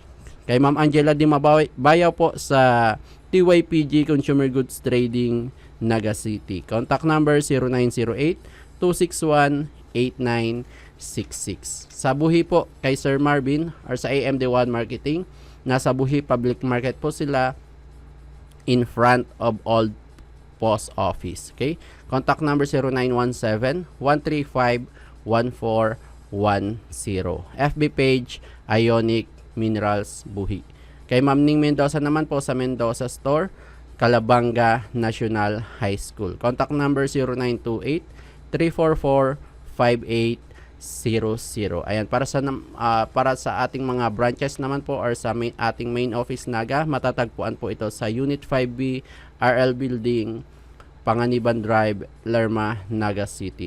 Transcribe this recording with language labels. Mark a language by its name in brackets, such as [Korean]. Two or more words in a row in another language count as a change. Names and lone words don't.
[Filipino] Kay Ma'am Angela Di Mabayaw po sa TYPG Consumer Goods Trading, Naga City. [English] Contact number 0908-261-8966. [Filipino] Sa Buhi po kay Sir Marvin or sa AMD1 Marketing, nasa Buhi Public Market po sila [English] in front of Old Post Office. [Filipino] Okay? [English] Contact number 0917-135-1410. FB page Ionic Minerals Buhi. [Filipino] Kay Ma'am Ning Mendoza naman po sa Mendoza Store, Calabanga National High School. [English] Contact number 0928-344-5800. [Filipino] Ayan, para sa ating mga branches naman po or sa ating main office Naga, matatagpuan po ito sa Unit 5B, RL Building, Panganiban Drive, Lerma, Naga City.